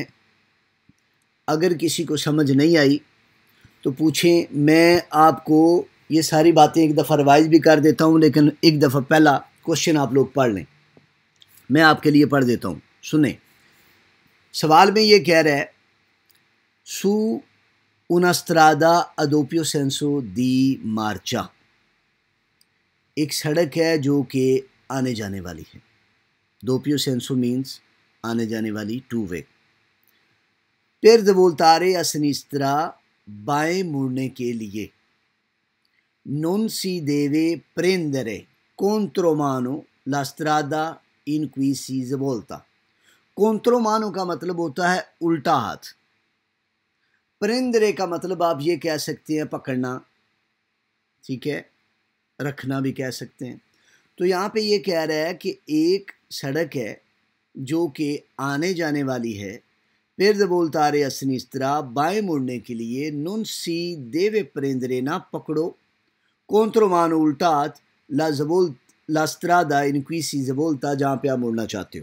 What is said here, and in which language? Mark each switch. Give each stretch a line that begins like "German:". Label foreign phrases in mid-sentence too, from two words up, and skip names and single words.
Urdu: اگر کسی کو سمجھ نہیں آئی تو پوچھیں، میں آپ کو یہ ساری باتیں ایک دفعہ ریوائز بھی کر دیتا ہوں، لیکن ایک دفعہ پہلا کوئسچن آپ لوگ پڑھ لیں. میں آپ کے لیے پڑھ دیتا ہوں، سنیں. سوال میں یہ کہہ رہا ہے,
Italian: सू una strada a doppio senso di marcia,
Urdu: ایک سڑک ہے جو کہ آنے جانے والی ہے.
Italian: doppio senso
Urdu: مینز آنے جانے والی,
English: two way.
Italian: per voltare a sinistra,
Urdu: بائیں مڑنے کے لیے,
Italian: non si deve prendere contromano la strada in cui si svolta।
Urdu: contromano کا مطلب ہوتا ہے الٹا ہاتھ. प्रेंदरे کا مطلب آپ یہ کہہ سکتے ہیں پکڑنا، ٹھیک ہے، رکھنا بھی کہہ سکتے ہیں. تو یہاں پے یہ کہہ رہا ہے کہ ایک سڑک ہے جو کہ آنے جانے والی ہے، پھر
Italian: voltare a sinistra,
Urdu: بائیں مڑنے کے لیے,
Italian: non si deve prendere,
Urdu: نا پکڑو، कोंत्रोमानो الٹا ہاتھ,
Italian: la strada in cui si svolta,
Urdu: جہاں پے آپ مڑنا چاہتے ہو.